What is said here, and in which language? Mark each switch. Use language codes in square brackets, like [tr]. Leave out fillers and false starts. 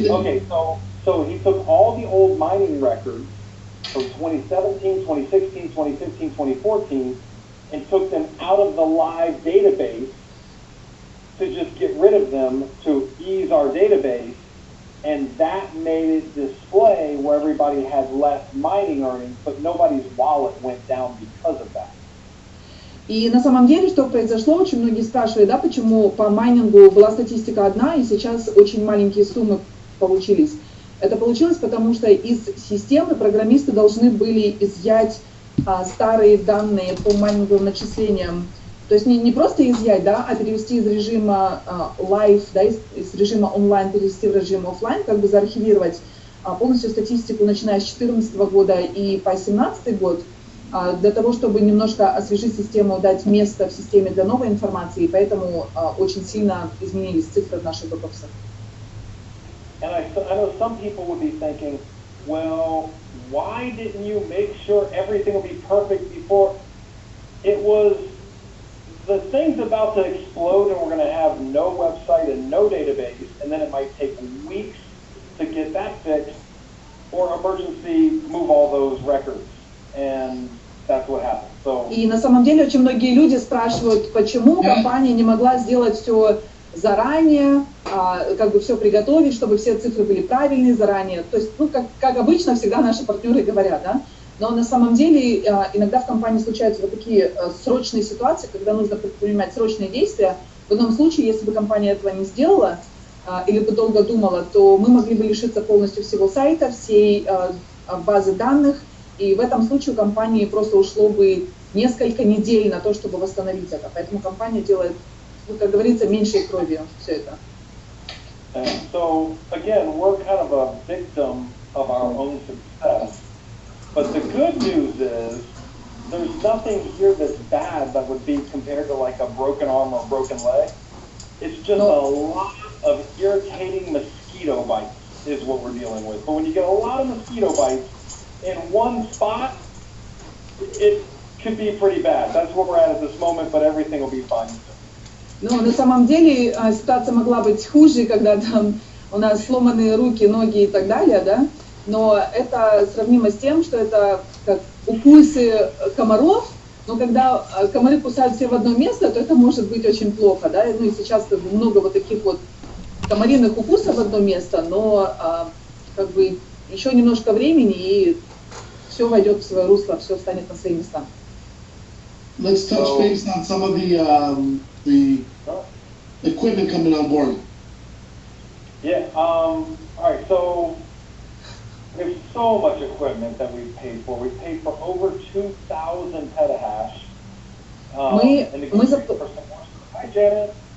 [en] okay, so he took all the old mining records from 2017, 2016, 2015, 2014, and took them out of the live database to just get rid of them to ease our database, and that made it display where everybody had less mining earnings, but nobody's wallet went down because of that. [ru] И на самом деле, что произошло, очень многие спрашивают, да, почему по майнингу была статистика одна, и сейчас очень маленькие суммы получились. Это получилось, потому что из системы программисты должны были изъять старые данные по майнинговым начислениям. То есть не просто изъять, да, а перевести из режима live, да, из режима онлайн перевести в режим офлайн, как бы заархивировать полностью статистику, начиная с 2014 года и по 2017 год, для того, чтобы немножко освежить систему, дать место в системе для новой информации, и поэтому очень сильно изменились цифры в наших бэк-офисах. [en] And I know some people would be thinking, well, why didn't you make sure everything would be perfect before? It was, the thing's about to explode and we're going to have no website and no database, and then it might take weeks to get that fixed, or emergency move all those records. And that's what happened. So, [ru] и на самом деле очень многие люди спрашивают, почему компания не могла сделать все заранее, как бы все приготовить, чтобы все цифры были правильные заранее. То есть, как обычно всегда наши партнеры говорят, да. Но на самом деле иногда в компании случаются вот такие срочные ситуации, когда нужно предпринимать срочные действия. В одном случае, если бы компания этого не сделала или бы долго думала, то мы могли бы лишиться полностью всего сайта, всей базы данных. И в этом случае у компании просто ушло бы несколько недель на то, чтобы восстановить это. Поэтому компания делает, как говорится, меньшей кровью все это. [en] So again, we're kind of a victim of our own success. But the good news is there's nothing here that's bad that would be compared to like a broken arm or a broken leg. It's just a lot of irritating mosquito bites is what we're dealing with. But when you get a lot of mosquito bites in one spot, it could be pretty bad. That's where we're at this moment, but everything will be fine. [ru] Ну, на самом деле ситуация могла быть хуже, когда там у нас сломанные руки, ноги и так далее, да? Но это сравнимо с тем, что это как укусы комаров, но когда комары кусают все в одно место, то это может быть очень плохо, да? Ну и сейчас как бы много вот таких вот комариных укусов в одно место, но как бы еще немножко времени, и все войдет в свое русло, все встанет на свои места. [en] Let's touch base on some of the equipment coming on board. Yeah, all right, so there's so much equipment that we've paid for. We've paid for over 2,000 petahash. And negotiated for some more stuff. Hi, Janet.